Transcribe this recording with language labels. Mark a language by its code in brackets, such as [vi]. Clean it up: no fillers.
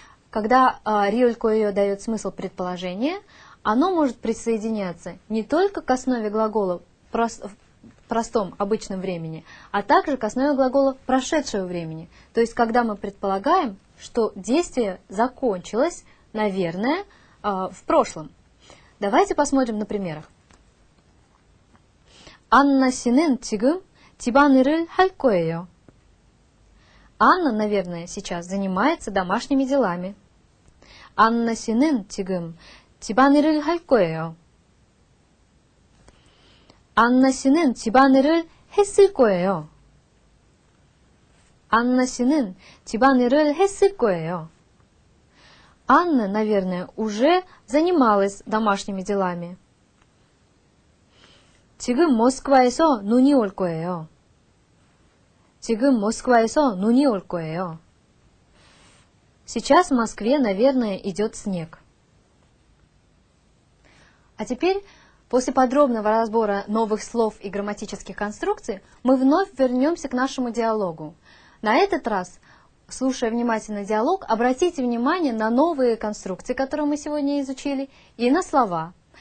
[ru] Когда риуль-коэйо дает смысл предположения, оно может присоединяться не только к основе глагола в простом обычном времени, а также к основе глагола прошедшего времени. То есть, когда мы предполагаем, что действие закончилось, наверное, в прошлом. Давайте посмотрим на примерах. [ko] Анна 씨는 지금 집안일을 할 거예요. [ru] Анна, наверное, сейчас занимается домашними делами. [ko] Анна 씨는 지금 집안일을 할 거예요. 안나 씨는 집안일을 했을 거예요. 안나 씨는 집안일을 했을 거예요. [ru] Анна, наверное, уже занималась домашними делами. [ko] 지금 모스크바에서 눈이 올 거예요. 지금 모스크바에서 눈이 올 거예요. [ru] Сейчас в Москве, наверное, идет снег. А теперь, после подробного разбора новых слов и грамматических конструкций, мы вновь вернемся к нашему диалогу. На этот раз, слушая внимательно диалог, обратите внимание на новые конструкции, которые мы сегодня изучили, и на слова.